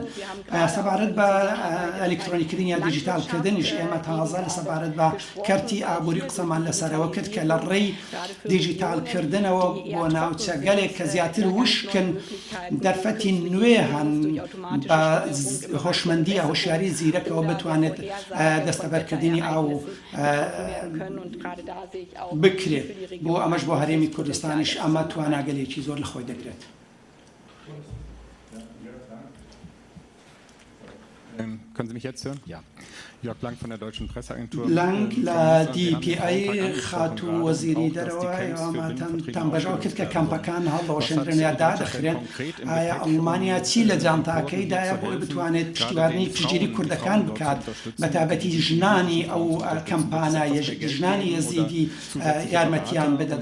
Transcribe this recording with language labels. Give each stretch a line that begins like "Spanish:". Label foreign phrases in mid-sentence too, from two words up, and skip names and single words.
Central Kurdish: سەبارەت بە ئەلکترۆنیکردن یا دیجیتالکردنیش ئێمە تازە لە سەبارەت بە کەرتی ئابووری قسەمان لەسەرەوە کرد کە لە ڕێی دیجیتالکردنەوە بۆ ناوچە گەلێک کە زیاتر وشکن دەرفەتی نوێ هەن بە هۆشمەندی هۆشیاری زیرەکەوە بتوانێت دەستەبەرکردنی ئاو بکرێت. بۆ ئەمەش بۆ هەرێمی کوردستانیش ئەمە تواناگەلێکی زۆر لە خۆی دەگرێت.
German: Können Sie mich jetzt hören? Ja. Jörg Blank von der Deutschen Presseagentur.
Central Kurdish: Blank لە DPI خات و وەزیری دەرەوە ئێوەماتان بەژەوە کرد کە کەمپەکان هەڵەوەشێنرێن یا دادەخرێن. ئایا ئەڵمانیا چی لە جانتاکەیدایە بۆی بتوانێت پشتیوانی پشتگیری کوردەکان بکات بەتابەتی ژنانی ئەو کەمپانە ژنانی یەزیدی یارمەتیان بدەت؟